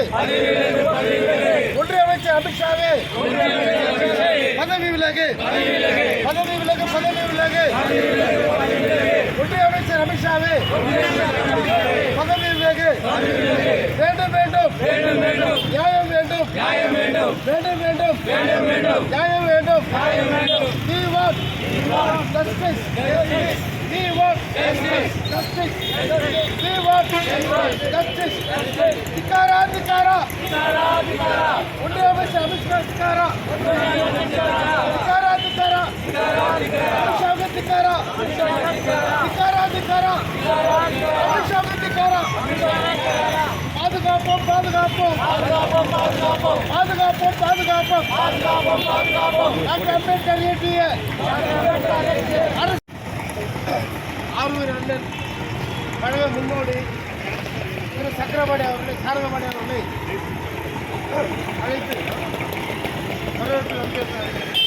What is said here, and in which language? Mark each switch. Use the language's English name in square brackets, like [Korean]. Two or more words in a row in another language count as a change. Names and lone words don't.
[Tamil] ஒன்றிய அமைச்சர் அமித்ஷாவே பதவி விலகு பதவி விலகு பதவி விலகு. ஒன்றிய அமைச்சர் அமித்ஷாவே பதவி விலகு. வேண்டும் வேண்டும் நியாயம் வேண்டும் வேண்டும் வேண்டும் நியாயம் வேண்டும். [English] We want justice. We want justice. We want justice. [Kannada] ಧಿಕ್ಕಾರ ಧಿಕ್ಕಾರ [Tamil] ஒன்றிய அமைச்சர் அமித்ஷா [Kannada] ಧಿಕ್ಕಾರ ಧಿಕ್ಕಾರ ಧಿಕ್ಕಾರ அமித்ஷாவுக்கு ಧಿಕ್ಕಾರ ಧಿಕ್ಕಾರ ಧಿಕ್ಕಾರ அமித்ஷாவுக்கு ಧಿಕ್ಕಾರ. [Tamil] பாதுகாப்போம் பாதுகாப்போம் பாதுகாப்போம் பாதுகாப்போம். டாக்டர் அம்பேத்கர் இயற்றிய ஆரூர் அண்ணன் கழக முன்னோடி திரு சக்கரபாணி அவர்களை சாரங்கபாணி அவர்களை அழைத்து வரவேற்று வந்திருக்கிறார்கள்.